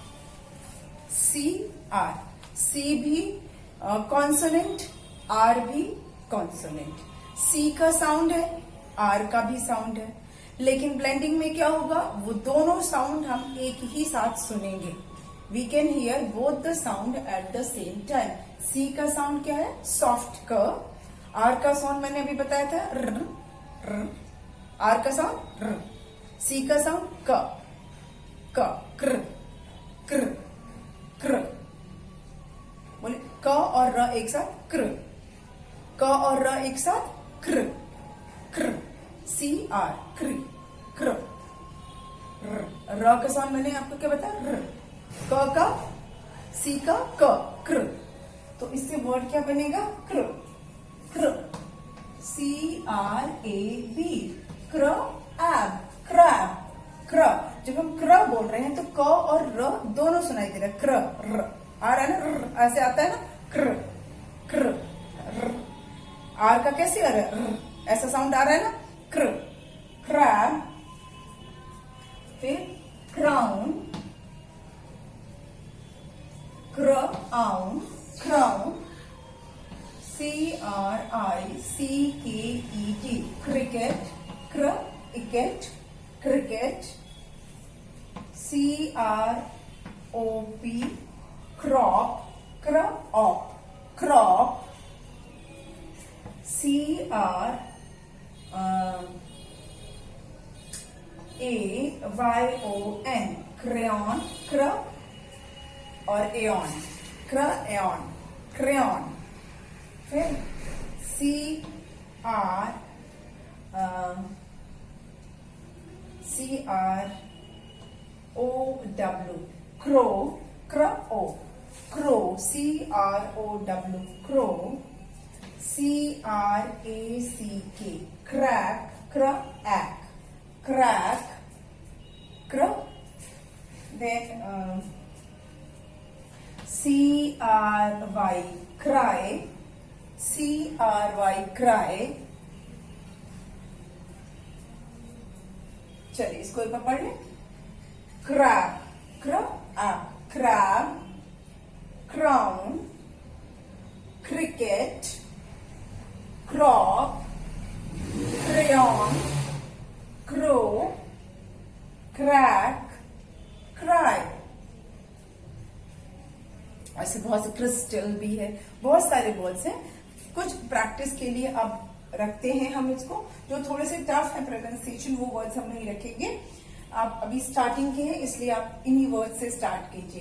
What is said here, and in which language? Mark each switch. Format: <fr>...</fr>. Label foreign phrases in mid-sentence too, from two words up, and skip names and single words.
<hi>CR, C भी कॉन्सोनेंट, R भी कॉन्सोनेंट. C का साउंड है, R का भी साउंड है, लेकिन ब्लेंडिंग में क्या होगा, वो दोनों साउंड हम एक ही साथ सुनेंगे.</hi> <en>we can hear both the sound at the same time.</en> <hi>C का साउंड क्या है, सॉफ्ट क. R का साउंड मैंने अभी बताया था र, र. R का साउंड र. C का साउंड क, क, क्र, क्र, क्र. बोले क और र एक साथ क्र, क और र एक साथ क्र, क्र. CR, क्र, क्र. र का साउंड मैंने आपको क्या बताया, र. क का, C का क, क्र. तो इससे वर्ड क्या बनेगा, क्र, क्र.</hi> <en>CRAB, crab, crab, cr.</en> <hi>जब हम क्र बोल रहे हैं तो क और र दोनों सुनाई दे रहा है. क्र, र आ रहा है ना, ऐसे आता है ना, क्र, क्र. आर का कैसे आ रहा है, ऐसा साउंड आ रहा है ना, क्र.</hi> <en>crab, फिर crown, crown, crown. CRICKET, cricket, cricket, cricket. CROP, crop, crop, crop. CRAYON, crayon, cr और aeon, crayon, crayon. फिर CROW, crow, crow, crow, C-R-O-W, crow, C-R-A-C-K, crack, crack, crack, crack, then C-R-Y, cry, C-R-Y, cry.</en> <hi>चलिए इसको एक बार पढ़ लें.</hi> <en>crab, crab, crown, cricket, crop, crayon, crow, crack, cry.</en> <hi>ऐसे बहुत से क्रिस्टल भी है, बहुत सारे वर्ड्स हैं. कुछ प्रैक्टिस के लिए अब रखते हैं हम इसको, जो थोड़े से टफ है प्रोनाउंसिएशन, वो वर्ड्स हम नहीं रखेंगे. आप अभी स्टार्टिंग के हैं इसलिए आप इन्हीं वर्ड से स्टार्ट कीजिए.</hi>